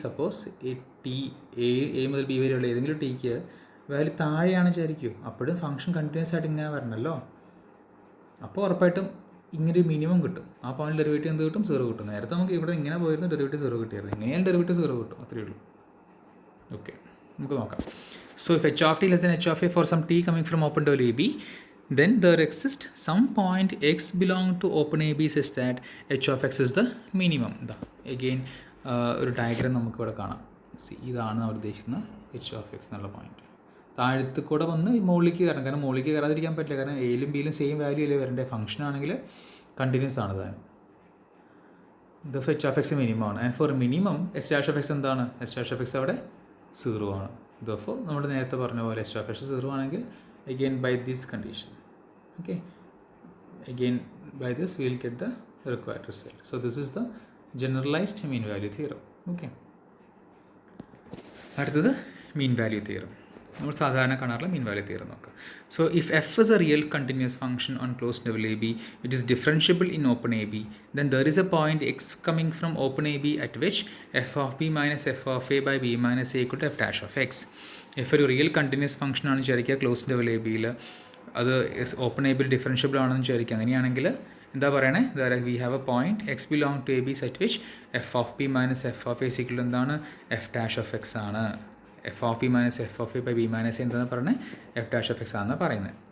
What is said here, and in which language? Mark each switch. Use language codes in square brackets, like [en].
[ml] Suppose T A മുതൽ B വരെയുള്ള ഏതെങ്കിലും ടിക്ക് വാല്യൂ താഴെയാണ് വിചാരിക്കൂ, അപ്പോഴും ഫംഗ്ഷൻ കണ്ടിന്യൂസ് ആയിട്ട് ഇങ്ങനെ വരണമല്ലോ. അപ്പോൾ ഉറപ്പായിട്ടും ഇങ്ങനെ ഒരു മിനിമം കിട്ടും. ആ പോയിന്റ് ഡെറിവേറ്റീവ് എന്ത് കിട്ടും, 0 കിട്ടും. നേരത്തെ നമുക്ക് ഇവിടെ ഇങ്ങനെ പോയിരുന്നു, ഡെറിവേറ്റീവ് 0 കിട്ടിയായിരുന്നു. ഇങ്ങനെയാണ് ഡെറിവേറ്റീവ് 0 കിട്ടും, അത്രയേ ഉള്ളൂ. ഓക്കെ, നമുക്ക് നോക്കാം. [en] So if h of t less than h of a for some t coming from open to ab, then there exists some point x belong to open ab such that h of x is the minimum. [ml] Again ഒരു diagram നമുക്ക് ഇവിടെ കാണാം. ഇതാണ് നമ്മൾ ഉദ്ദേശിക്കുന്ന h of x എന്നുള്ള point. താഴത്ത് കൂടെ വന്ന് മുകളിലേക്ക് കയറണം, കാരണം മുകളിലേക്ക് കയറാതിരിക്കാൻ പറ്റില്ല, കാരണം എയിലും ബിയിലും സെയിം വാല്യൂ അല്ലേ വരേണ്ട. ഫംഗ്ഷൻ ആണെങ്കിൽ കണ്ടിന്യൂസ് ആണ് താൻ. ഇത് h of x മിനിമം ആണ്. And four minimum h dash of x എന്താണ്, h dash of x അവിടെ 0 ആണ്. [en] Therefore [ml] നമ്മൾ നേരത്തെ പറഞ്ഞ പോലെ [en] h of x 0 [ml] ആണെങ്കിൽ [en] again by this condition, okay, again by this we will get the required result. So this is the generalized mean value theorem. [ml] Okay, അടുത്തത് mean value theorem. നമ്മൾ സാധാരണ കാണാറുള്ള മീൻ വാല്യൂ തിയറം നോക്കാം. [en] So if f is a real continuous function on close level a b which is differentiable in open a b, then there is a point x coming from open AB at which f of b minus f of a by b minus a equal to f dash of x. [ml] If ഒരു real continuous function ആണ് വിചാരിക്കുക close level A ബിയിൽ, അത് open A ബിയിൽ differentiable ആണെന്ന് വിചാരിക്കുക. അങ്ങനെയാണെങ്കിൽ എന്താ പറയണേ, [en] we have a point x belong to a b set which f of p minus f of a [ml] sickle എന്താണ്, എഫ് ഡാഷ് ഓഫ് എക്സ് ആണ്. F of P minus F of A by B minus എന്താണെന്ന് പറയുന്നത്, F dash of X ആണെന്ന് പറയുന്നത്.